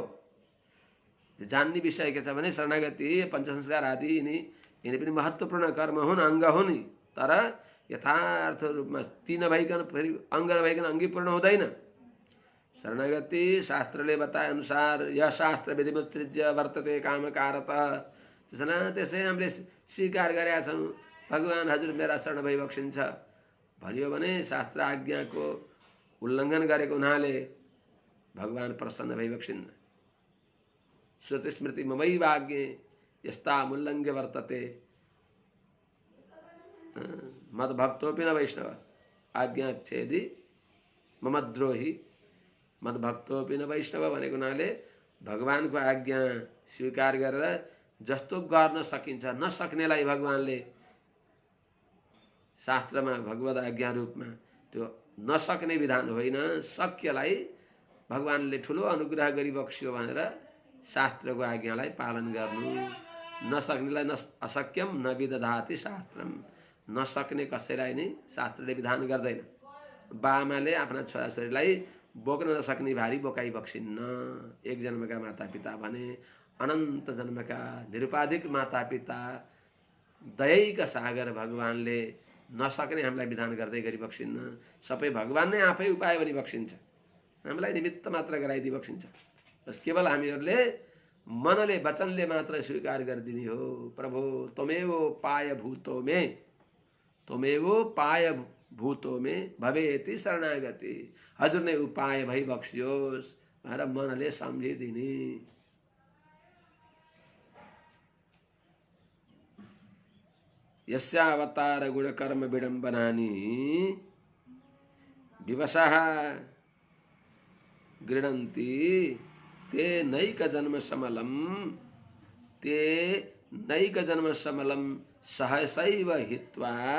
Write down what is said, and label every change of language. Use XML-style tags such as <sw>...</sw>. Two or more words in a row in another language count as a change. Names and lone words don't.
<ne>जान्ने विषय के छ भने शरणागति पञ्चसंस्कार आदि यिनी पनि महत्त्वपूर्ण कर्म हुन्, अङ्ग हुन्। तर यथार्थ रूपमा ती नभइकन फेरि अङ्ग नभइकन अङ्गी पूर्ण हुँदैन। शरणागति शास्त्रले बताए अनुसार</ne> <sa>यह शास्त्र विधिमुत्सृज्य वर्तते कामकारतः।</sa> <ne>त्यसै हामीले स्वीकार गरेका छौँ भगवान हजुर मेरा शरण भई बक्सिन्छ भनियो भने शास्त्र आज्ञाको उल्लङ्घन गरेको हुनाले भगवान प्रसन्न भई बक्सिन्न।</ne> <sa>श्रुति स्मृति ममैवाज्ञे यस्ता मुल्लङ्घ्य वर्तते मद्भक्तोऽपि न वैष्णव। आज्ञाच्छेदी ममद्रोही मद्भक्तोऽपि न वैष्णव</sa> <ne>भनेको हुनाले भगवानको आज्ञा स्वीकार गरेर जस्तो गर्न सकिन्छ नसक्नेलाई भगवानले शास्त्रमा भगवत आज्ञा रूपमा त्यो नसक्ने विधान होइन, शक्यलाई भगवानले ठुलो अनुग्रह गरी बक्स्यो भनेर शास्त्रको आज्ञालाई पालन गर्नु।</ne> <sa>नसक्नेलाई अशक्यम न विदधाति शास्त्रम।</sa> <ne>नसक्ने कसैलाई नै शास्त्रले विधान गर्दैन। बाआमाले आफ्ना छोराछोरीलाई बोक्न नसक्ने भारी बोकाइ बक्सिन्न। एक जन्मका मातापिता भने अनन्त जन्मका निरुपाधिक मातापिता दयैका सागर भगवानले नसक्ने हामीलाई विधान गर्दै गरी बक्सिन्न। सबै भगवान नै आफै उपाय बनी बक्सिन्छ, हामीलाई निमित्त मात्र गराइदिई बक्सिन्छ। बस केवल हामीहरूले मनले वचनले मात्र स्वीकार गरिदिने हो।</ne> <sa>प्रभु त्वमेव पाय भूतो मे, त्वमेव पाय भूतो मे भवेति शरणागति।</sa> <ne>हजुर नै उपाय भई बक्सियोस् भनेर मनले सम्झिदिने।</ne> <sa>यस्यावतार गुण कर्म विडम्बनानि विवशः गृह्णन्ति ते नैक जन्म समलम, ते नैक जन्म समलम सहसैव हित्वा</sa>